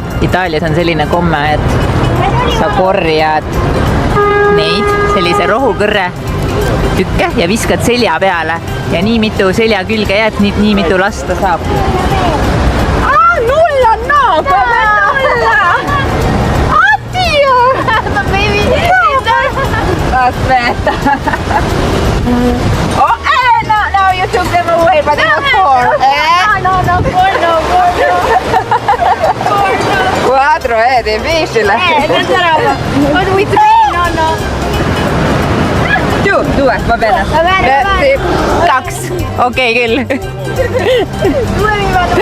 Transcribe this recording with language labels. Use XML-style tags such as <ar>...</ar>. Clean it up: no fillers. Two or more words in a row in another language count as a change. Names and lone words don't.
<et>Itaalias on selline komme, et sa korjad neid sellise rohukõrre tükke ja viskad selja peale ja nii mitu selja külge jääb, nii mitu lasta saab.</et> <it>Nulla, no! Nulla! Addio! Ma baby! Aspetta! Oh, no,</it> <en>you took them away, but it was 4.</en> <it>No, 4, è difficile. non sarà.</it> <en>What we 3? No.</en> <it>2, va bene. Va bene, va bene. 2.</it> <et>Okei, küll.</et> <it>2 mi vado.</it>